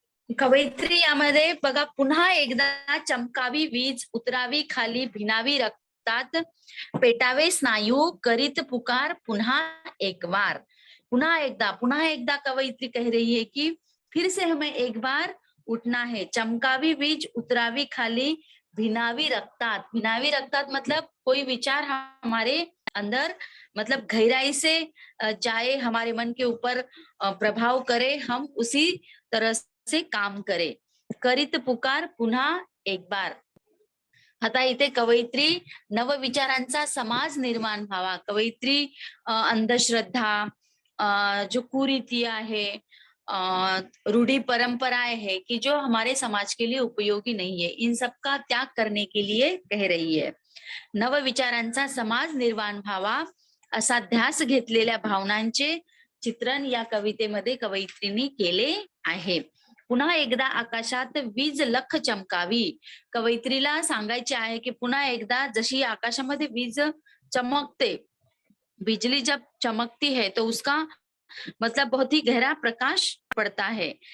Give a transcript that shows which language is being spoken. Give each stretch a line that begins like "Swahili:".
Marathi: कवयित्री यामध्ये बघा, पुन्हा एकदा चमकावी वीज, उतरावी खाली, भिनावी रक्तात, पेटावे स्नायू, करीत पुकार पुन्हा एक बार. पुन्हा एकदा कवयित्री
Hindi: कह रही है कि फिर से हमें एक बार उठना है.
Marathi: चमकावी वीज, उतरावी खाली, भिनावी रक्तात.
Hindi: भिनावी रक्तात मतलब कोई विचार हमारे अंदर मतलब गहराई से जाए, हमारे मन के ऊपर प्रभाव करे, हम उसी तरह से काम करे.
Marathi: करीत पुकार पुन्हा एक बार. आता इथे कवयित्री नवविचारांचा समाज निर्माण व्हावा.
Hindi: कवयित्री
Marathi: अंधश्रद्धा, जो कुरीती आहे,
Hindi: रूढ़ी परंपराएं है कि जो हमारे समाज के लिए उपयोगी नहीं है, इन सबका त्याग करने के लिए कह रही है.
Marathi: नवविचारांचा समाज निर्माण व्हावा असा ध्यास घेतलेल्या भावनांचे चित्रण या कवितेमध्ये कवयित्रींनी केले आहे. पुन्हा एकदा आकाशात वीज लख चमकावी. कवयित्रीला सांगायचे आहे की पुन्हा एकदा जशी आकाशामध्ये वीज चमकते,
Hindi: बिजली जब चमकती है तो उसका मतलब बहुत ही गहरा प्रकाश पडता है.